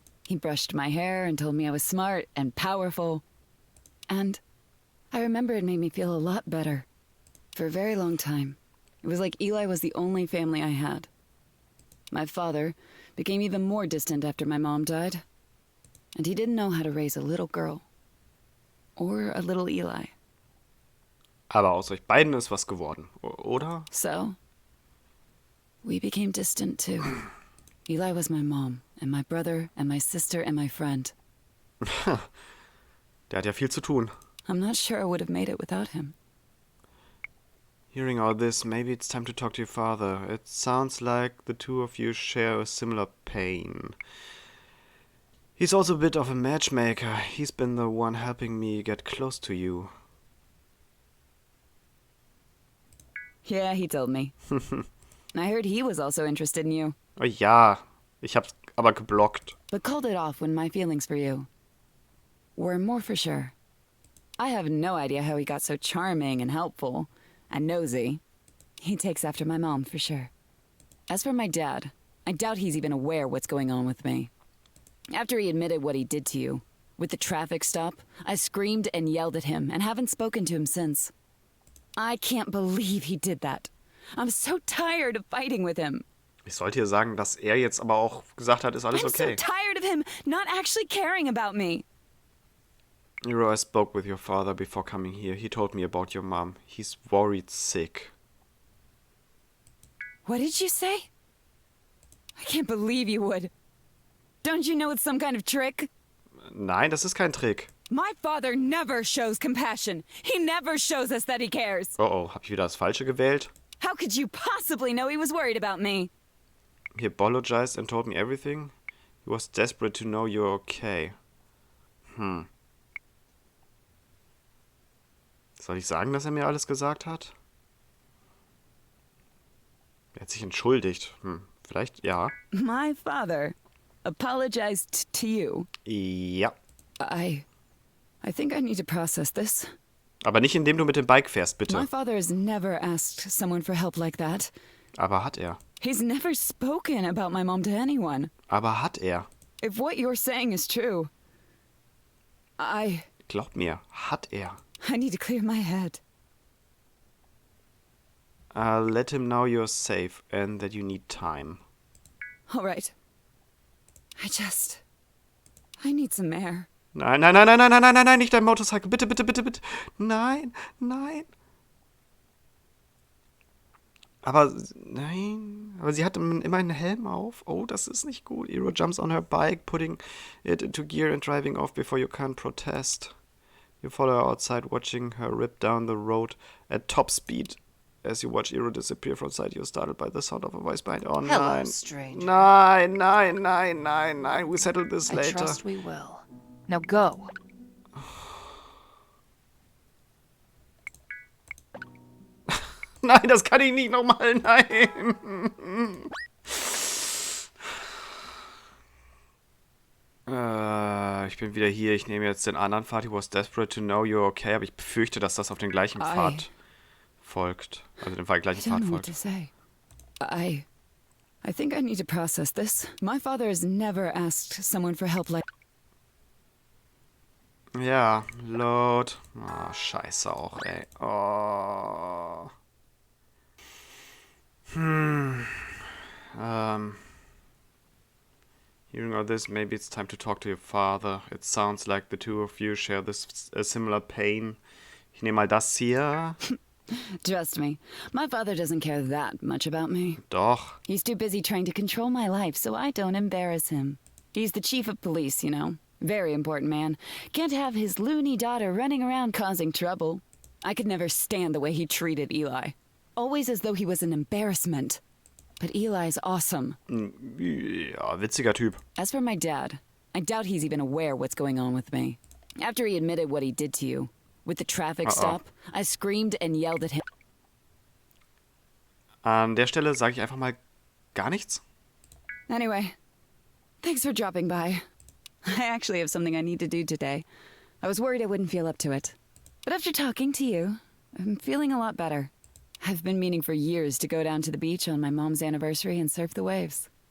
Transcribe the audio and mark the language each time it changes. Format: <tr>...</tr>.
<en>He brushed my hair and told me I was smart and powerful. And I remember it made me feel a lot better. For a very long time, it was like Eli was the only family I had. My father became even more distant after my mom died. And he didn't know how to raise a little girl. Or a little Eli.</en> <de>Aber aus euch beiden ist was geworden, oder?</de> <en>So, we became distant too. Eli was my mom, and my brother, and my sister, and my friend.</en> <de>Der hat ja viel zu tun.</de> <en>I'm not sure I would have made it without him. Hearing all this, maybe it's time to talk to your father. It sounds like the two of you share a similar pain. He's also a bit of a matchmaker. He's been the one helping me get close to you. Yeah, he told me. I heard he was also interested in you,</en> <de>Oh ja, ich hab's aber geblockt.</de> <en>but called it off when my feelings for you were more for sure. I have no idea how he got so charming and helpful and nosy. He takes after my mom for sure. As for my dad, I doubt he's even aware what's going on with me. After he admitted what he did to you, with the traffic stop, I screamed and yelled at him and haven't spoken to him since. I can't believe he did that. I'm so tired of fighting with him.</en> <de>Ich sollte hier sagen, dass er jetzt aber auch gesagt hat, ist alles</de> <en>I'm okay. so tired of him not actually caring about me. Hero, I spoke with your father before coming here. He told me about your mom. He's worried sick. What did you say? I can't believe you would. Don't you know it's some kind of trick?</en> <de>Nein, das ist kein Trick.</de> <en>My father never shows compassion. He never shows us that he cares.</en> <de>Oh oh, hab ich wieder das Falsche gewählt?</de> <en>How could you possibly know he was worried about me? He apologized and told me everything. He was desperate to know you're okay.</en> <de>Soll ich sagen, dass er mir alles gesagt hat? Er hat sich entschuldigt. Vielleicht ja.</de> <en>My father apologized to you.</en> <de>Ja.</de> <en>I think I need to process this.</en> <de>Aber nicht indem du mit dem Bike fährst, bitte.</de> <en>My father has never asked someone for help like that.</en> <de>Aber hat er.</de> <en>He's never spoken about my mom to anyone.</en> <de>Aber hat er.</de> <en>If what you're saying is true,</en> <de>Glaub mir, hat er.</de> <en>I need to clear my head. Let him know you're safe and that you need time. All right. I need some air.</en> <de>Nein, nein, nein, nein, nein, nein, nein, nein, nein, nicht dein Motorcycle. Bitte, bitte, bitte, bitte. Nein, nein. Aber, nein. Aber sie hat immer einen Helm auf. Oh, das ist nicht gut.</de> <en>Iro jumps on her bike, putting it into gear and driving off before you can protest. You follow her outside, watching her rip down the road at top speed. As you watch Iro disappear from sight, you're startled by the sound of a voice behind. Oh, Hello,</en> <de>nein.</de> <en>stranger.</en> <de>Nein, nein, nein, nein, nein.</de> <en>We settle this I later. trust we will. Now go.</en> <de>Nein, das kann ich nicht nochmal. Nein. Ich bin wieder hier. Ich nehme jetzt den anderen Pfad.</de> <en>He was desperate to know you're okay.</en> <de>Aber ich befürchte, dass das auf den gleichen Pfad folgt. Also den gleichen</de> <en>I</en> <de>Pfad</de> <en>don't know what to say. I think I need to process this. My father has never asked someone for help like...</en> <de>Ja, load. Oh, scheiße auch, ey. Oh.</de> <en>Hearing all this, maybe it's time to talk to your father. It sounds like the two of you share this a similar pain.</en> <de>Ich nehme mal das hier.</de> <en>Trust me, my father doesn't care that much about me.</en> <de>Doch.</de> <en>He's too busy trying to control my life so I don't embarrass him. He's the chief of police, you know. Very important man. Can't have his loony daughter running around causing trouble. I could never stand the way he treated Eli. Always as though he was an embarrassment. But Eli's awesome.</en> <de>Ja, witziger Typ.</de> <en>As for my dad, I doubt he's even aware what's going on with me. After he admitted what he did to you, with the traffic stop, I screamed and yelled at him.</en> <de>An der Stelle sage ich einfach mal gar nichts.</de> <en>Anyway, thanks for dropping by. I actually have something I need to do today. I was worried I wouldn't feel up to it. But after talking to you, I'm feeling a lot better. I've been meaning for years to go down to the beach on my mom's anniversary and surf the waves.</en>